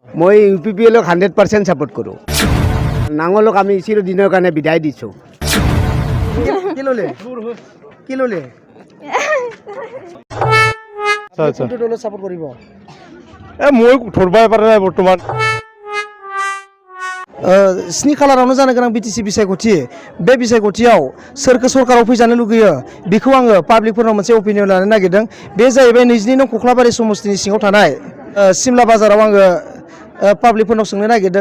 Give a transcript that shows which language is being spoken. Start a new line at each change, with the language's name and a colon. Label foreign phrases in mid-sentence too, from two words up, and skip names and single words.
Assamese: মই UPPL 100% সাপোর্ট করো। নাঙলক আমি চিরদিনের কারণে বিদায় দিছো। কি ললে আচ্ছা কোনটো দলত সাপোর্ট কৰিব মই ধরবাই পারা নাই বর্তমান
Bodo: स्नि खालारावनो जानो गोनां BTC बिसायख'थि बे बिसायख'थियाव सोरखौ सरकाराव फैजानो लुगैयो बेखौ आङो पाब्लिकफोरनाव मोनसे अपिनियन लानो नागिरदों बे जाहैबाय 22 नं कख्लाबारि समस्तिनि सिङाव थानाय सिमला बाजाराव आङो पाब्लिकफोरनाव सोंनो नागिरदों